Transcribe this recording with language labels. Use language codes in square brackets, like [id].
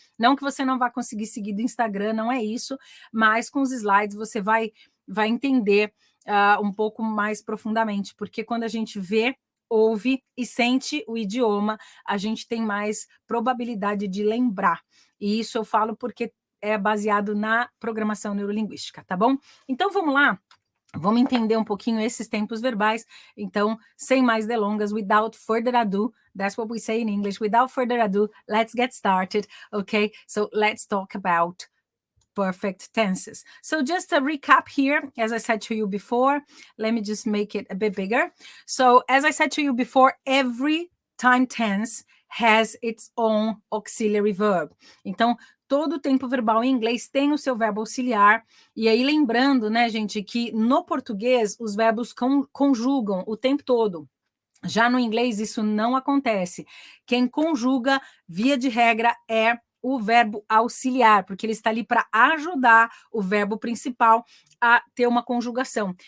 [pt] Não que você não vá conseguir seguir do Instagram, não é isso, mas com os slides você vai entender um pouco mais profundamente, porque quando a gente vê, ouve e sente o idioma, a gente tem mais probabilidade de lembrar. E isso eu falo porque é baseado na programação neurolinguística, tá bom? Então, vamos lá, vamos entender um pouquinho esses tempos verbais. Então, sem mais delongas, [en] without further ado, that's what we say in English, without further ado, let's get started, okay? So, let's talk about perfect tenses. So just a recap here, as I said to you before, let me just make it a bit bigger. So, as I said to you before, every time tense has its own auxiliary verb. [pt] Então, todo tempo verbal em inglês tem o seu verbo auxiliar, e aí lembrando, né, gente, que no português os verbos conjugam o tempo todo. Já no inglês isso não acontece. Quem conjuga, via de regra, é o verbo auxiliar, porque ele está ali para ajudar o verbo principal a ter uma conjugação.